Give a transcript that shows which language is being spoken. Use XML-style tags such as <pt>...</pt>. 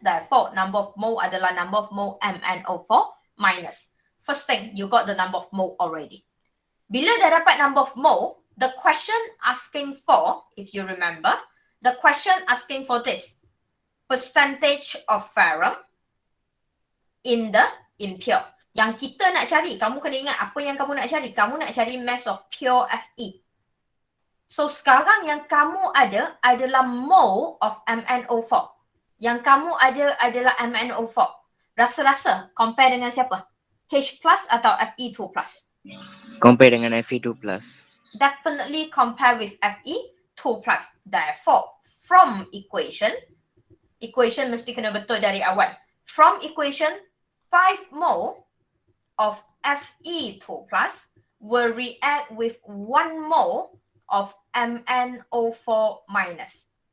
<en>Therefore, number of mole adalah number of mole MnO4 minus. First thing, you got the number of mole already.</en> <ms>Bila dah dapat</ms> <en>number of mole, the question asking for, if you remember, the question asking for this, percentage of ferrum in the impure.</en> <ms>Yang kita nak cari, kamu kena ingat apa yang kamu nak cari. Kamu nak cari mass of pure Fe. So sekarang yang kamu ada adalah mole of MnO4. Yang kamu ada adalah MnO4. Rasa-rasa compare dengan siapa? H plus atau Fe2 plus? Compare dengan Fe2 plus.</ms> <en>Definitely compare with Fe2 plus. Therefore, from equation</en> <ms>mesti kena betul dari awal.</ms> <en>From equation, 5 mole of Fe2 plus will react with 1 mole of MnO4 minus.</en>